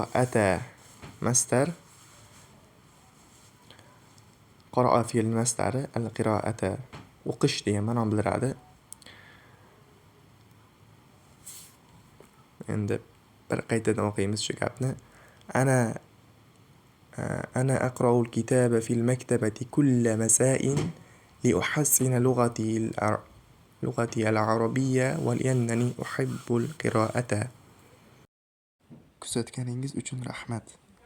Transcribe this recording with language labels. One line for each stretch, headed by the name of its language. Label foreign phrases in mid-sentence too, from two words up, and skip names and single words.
Arabic: القراءة مصدر قرأ فعل مصدر القراءة
Uzbek: o'qish degan ma'noni bildiradi. Endi bir qaytadan o'qiymiz shu gapni.
Arabic: Ana أقرأ الكتاب في المكتبة كل مساء لأحسن لغتي العربية ولأنني أحب القراءة.
Uzbek: Kuzatganingiz uchun rahmat.